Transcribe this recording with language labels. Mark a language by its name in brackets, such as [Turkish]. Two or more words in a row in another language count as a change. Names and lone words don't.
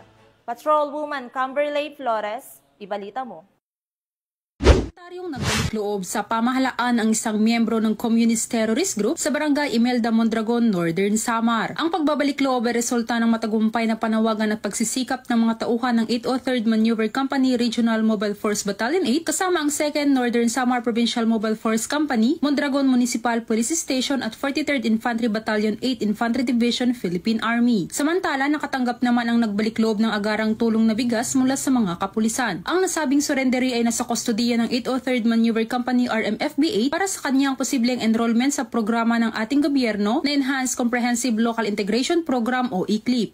[Filipino] Patrolwoman Camberley Flores, ibalita mo. Voluntaryong nagbalik loob sa pamahalaan ang isang miyembro ng Communist Terrorist Group sa Barangay Imelda, Mondragon, Northern Samar. Ang pagbabalik loob ay resulta ng matagumpay na panawagan at pagsisikap ng mga tauhan ng 803rd Maneuver Company Regional Mobile Force Battalion 8 kasama ang 2nd Northern Samar Provincial Mobile Force Company, Mondragon Municipal Police Station at 43rd Infantry Battalion 8 Infantry Division, Philippine Army. Samantala, nakatanggap naman ang nagbalik loob ng agarang tulong na bigas mula sa mga kapulisan. Ang nasabing surrendery ay nasa kustodiya ng 803rd Maneuver Company RMFBA para sa kanyang posibleng enrollment sa programa ng ating gobyerno na Enhanced Comprehensive Local Integration Program o ECLIP.